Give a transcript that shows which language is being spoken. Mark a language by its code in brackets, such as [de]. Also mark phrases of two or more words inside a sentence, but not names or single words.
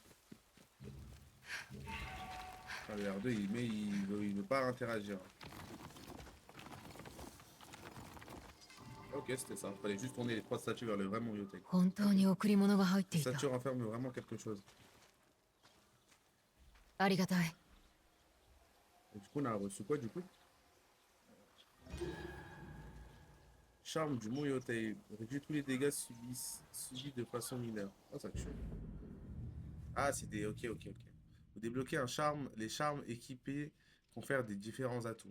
[fr] Ah, le R2, il veut pas interagir. Ok, c'était ça. Fallait juste tourner les 3 statues vers le vrai mont Yotei. [ja] 本当に贈り物が入っていた。 [fr] Statue renferme vraiment quelque chose. [ja] ありがたい。 [fr] Et du coup, on a reçu quoi du coup? Charme du mont Yotei. Réduit tous les dégâts subis de façon mineure. Oh, ça tue. Ah, c'est des... Ok, ok, ok. Vous débloquez un charme. Les charmes équipés confèrent des différents atouts.